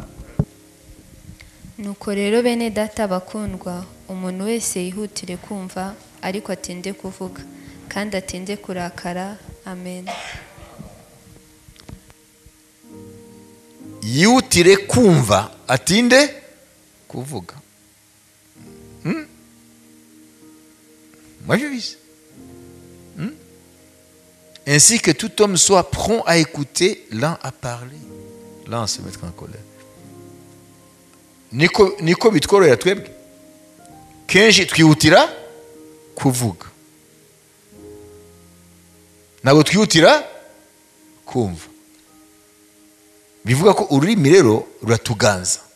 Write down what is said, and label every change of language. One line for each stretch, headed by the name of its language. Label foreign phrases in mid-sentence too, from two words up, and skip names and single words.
Kinyarwanda: Nuko rero bene data bakundwa, umuntu wese yihutire kumva, ariko atinde kuvuga, kandi atinde kurakara. Amen. Yihutire kumva, atinde kuvuga. Mwajubise?
French: Ainsi que tout homme soit prompt à écouter, lent à parler, lent à se mettre en colère.
Kinyarwanda: Niko bitworohera twebwe. Kenshi twihutira kuvuga, ntabwo twihutira kumva. Bivuga ko ururimi rero ruratuganza.